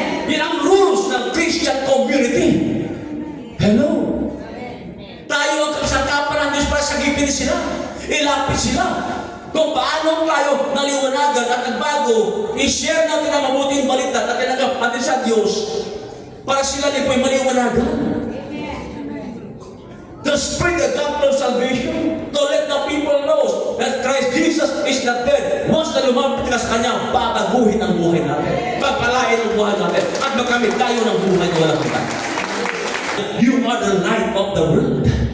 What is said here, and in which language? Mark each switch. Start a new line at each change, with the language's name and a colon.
Filipino: Yan ang rules ng Christian community. Hello? Tayo ang kasangkapan ng Diyos para sagipin sila, ilapit sila. Kung paano tayo naliwanagan at nagbago, i-share natin ang mabuting balita na tinanggap natin sa Diyos para sila din po'y maliwanagan.
English: To spread the gospel of salvation, to let the people know that Christ Jesus is not dead.
Filipino: Once na lumapit ka sa Kanya, babaguhin ang buhay natin, pagpalain ang buhay natin, at makamit tayo ng buhay na walang hanggan.
English: You are the light of the world.